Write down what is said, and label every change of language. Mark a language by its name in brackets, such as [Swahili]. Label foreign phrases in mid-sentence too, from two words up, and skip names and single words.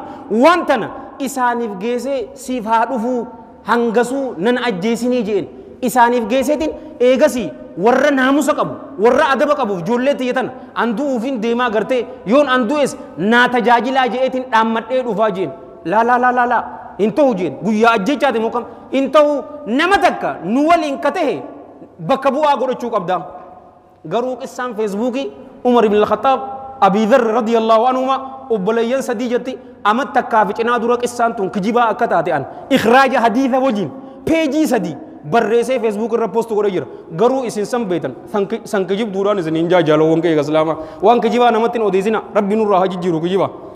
[Oromo] wantana isaaniif geessee siif haa dhufuu hangasuu nan ajjeesinii jeen isaaniif geesseetiin eegasii warra naamusa qabu warra adaba qabuuf ijoollee tiyyatan anduu ufiin deemaa gartee yoon andu'es naa tajaajilaa je'eetiin dhaammadhee dhufaa jeen laa hin ta'u jeen guyyaa ajjechaati moo kam hin ta'u nama takka nu waliin ka tahe bakka bu'aa godhachuu qabdaa garuu qissaan feesbuukii Umar ibn al-Khattab Abi Dharr [Arabic] رضي الله عنهما [Oromo] obboleeyyan sadii jetti amat takkaa fi cinaa dura qissaan tun kijibaa akka taate an ikhraaja hadiitha wajjin peejii sadii barreessee feesbuuk irra poostu godhe jira garuu isin san beetan san kijibduudhaan isin hin jaajaalawwan kee islaamaa waan kijibaa namatti hin odeessina rabbi nurraa haa jijjiiru kijibaa